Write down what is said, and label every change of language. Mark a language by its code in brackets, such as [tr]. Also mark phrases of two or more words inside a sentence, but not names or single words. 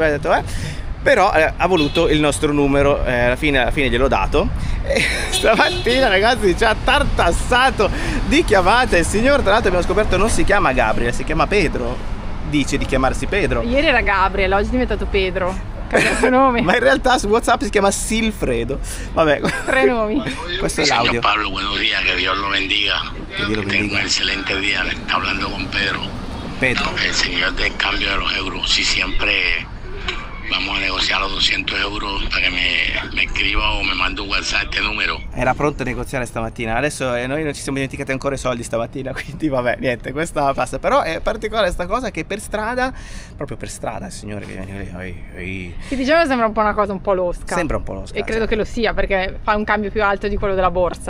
[it] Ho detto però ha voluto il nostro numero, alla fine gliel'ho dato, e stamattina ragazzi ci ha tartassato di chiamate. Il signor, tra l'altro, abbiamo scoperto, non si chiama Gabriel, si chiama Pedro, dice di chiamarsi Pedro. Ieri era Gabriel, oggi è diventato Pedro. Nome. Ma in realtà su WhatsApp si chiama Silfredo. Vabbè, 3 nomi. Questo è l'audio. [es] Señor Pablo, buenos días, que Dios lo bendiga. Que Dios lo bendiga. Tenga un excelente día. Le está hablando con Pedro. Pedro. El señor del cambio de los euros. Si siempre vamos a negociar los 200 euros para que me escriba o me mande un WhatsApp este numero. [it] Era pronto a negoziare stamattina, adesso noi non ci siamo dimenticati ancora i soldi stamattina, quindi vabbè, niente, questa passa. Però è particolare sta cosa che per strada, proprio per strada, il signore che viene Che diciamo sembra un po' una cosa un po' losca. Sembra un po' losca. E credo che lo sia, perché fa un cambio più alto di quello della borsa.